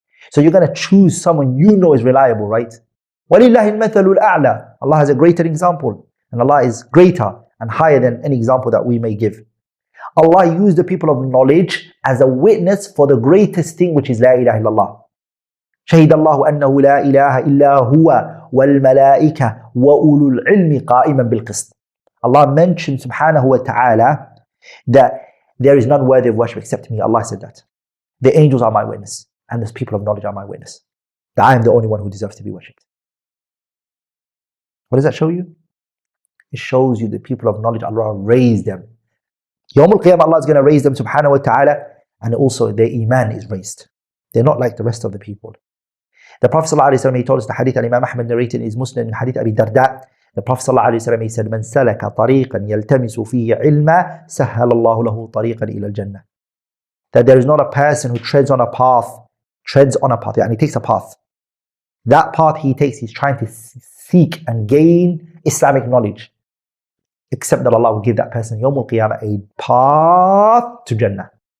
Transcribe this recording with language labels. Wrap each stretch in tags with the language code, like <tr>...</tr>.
<en>So you're going to choose someone you know is reliable, right?</en> <ar>وَلِلَّهِ الْمَثَلُ الْأَعْلَى.</ar> <en>Allah has a greater example. And Allah is greater and higher than any example that we may give. Allah used the people of knowledge as a witness for the greatest thing, which is La ilaha illallah.</en> <ar>شهد الله أنه لا إله إلا هو والملائكة وأولو العلم قائما بالقسط.</ar> <en>Allah mentioned subhanahu wa ta'ala that there is none worthy of worship except me. Allah said that. The angels are my witness, and the people of knowledge are my witness. That I am the only one who deserves to be worshipped. What does that show you? It shows you the people of knowledge, Allah raised them. Yawm al-Qiyamah, Allah is going to raise them subhanahu wa ta'ala, and also their iman is raised. They're not like the rest of the people. The Prophet ﷺ, he told us the hadith that Imam Ahmad narrated in his Muslim in hadith Abi Darda. The Prophet ﷺ, he said,</en> <ar>من سلك طريقا يلتمس فيه علما سهل الله له طريقا إلى الجنة.</ar> <en>That there is not a person who treads on a path, and he takes a path. That path he takes, he's trying to seek and gain Islamic knowledge. Except that Allah will give that person Yawm al-Qiyamah a path to Jannah.</en>